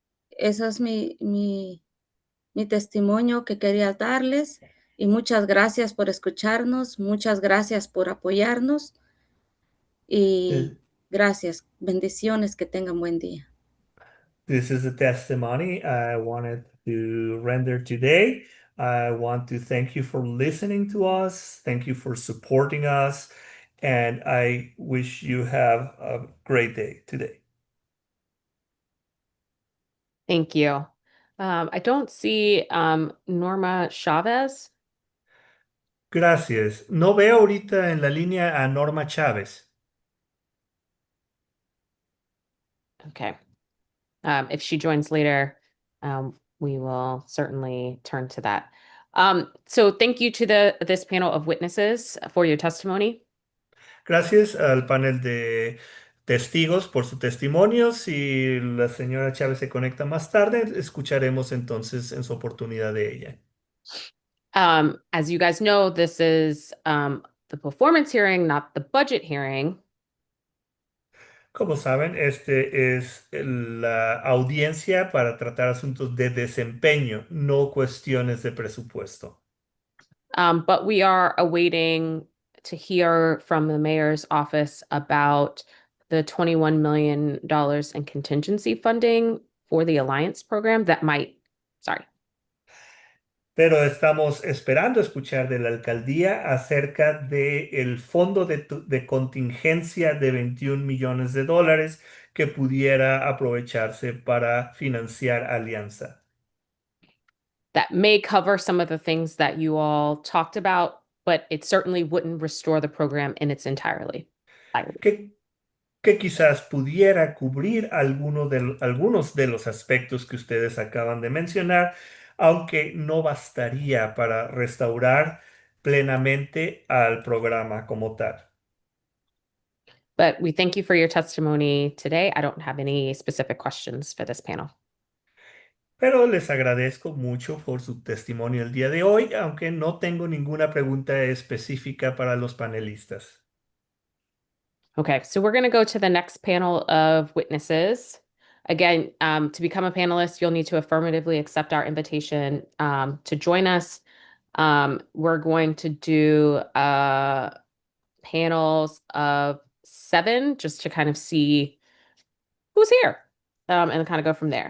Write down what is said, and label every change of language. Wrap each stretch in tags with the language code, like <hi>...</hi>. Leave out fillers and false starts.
<es>Eso es mi testimonio que quería darles y muchas gracias por escucharnos, muchas gracias por apoyarnos y Th- gracias. Bendiciones, que tengan buen día.</es> <en>This is a testimony I wanted to render today. I want to thank you for listening to us. Thank you for supporting us. And I wish you have a great day today. Thank you. I don't see Norma Chavez.</en> <es>Gracias. No veo ahorita en la línea a Norma Chávez.</es> <en>Okay. If she joins later, we will certainly turn to that. So thank you to this panel of witnesses for your testimony.</en> <es>Gracias al panel de testigos por su testimonio. Si la señora Chávez se conecta más tarde, escucharemos entonces en su oportunidad de ella.</es> <en>As you guys know, this is the performance hearing, not the budget hearing.</en> <es>Como saben, este es la audiencia para tratar asuntos de desempeño, no cuestiones de presupuesto.</es> <en>But we are awaiting to hear from the mayor's office about the $21 million in contingency funding for the Alliance program</en> <es>Pero estamos esperando escuchar de la alcaldía acerca del fondo de contingencia de $21 millones que pudiera aprovecharse para financiar Alianza.</es> <en>that may cover some of the things that you all talked about, but it certainly wouldn't restore the program in its entirety.</en> <es>Que quizás pudiera cubrir algunos de los aspectos que ustedes acaban de mencionar, aunque no bastaría para restaurar plenamente al programa como tal.</es> <en>But we thank you for your testimony today. I don't have any specific questions for this panel.</en> <es>Pero les agradezco mucho por su testimonio el día de hoy, aunque no tengo ninguna pregunta específica para los panelistas.</es> <en>Okay, so we're going to go to the next panel of witnesses. Again, to become a panelist, you'll need to affirmatively accept our invitation to join us. We're going to do panels of 7 just to kind of see who's here and kind of go from there.</en>